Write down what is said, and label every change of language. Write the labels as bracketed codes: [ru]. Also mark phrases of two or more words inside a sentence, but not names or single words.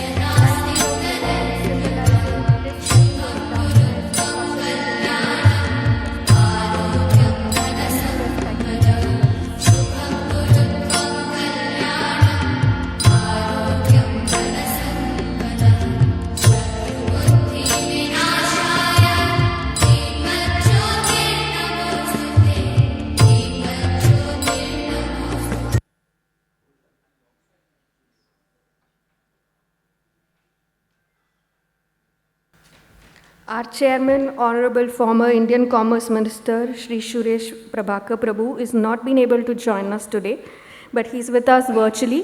[sa] नास्ति तदन्यः शुभं कुरुत्वं कल्याणम् आरोग्यं धनसम्पदः शुभं कुरुत्वं कल्याणम् आरोग्यं धनसम्पदः शत्रुबुद्धिविनाशाय दीपज्योतिर्नमोऽस्तु ते दीपज्योतिर्नमोऽस्तु [en] Our chairman, Honorable former Indian Commerce Minister, Shri Suresh Prabhakar Prabhu, is not been able to join us today, but he's with us virtually.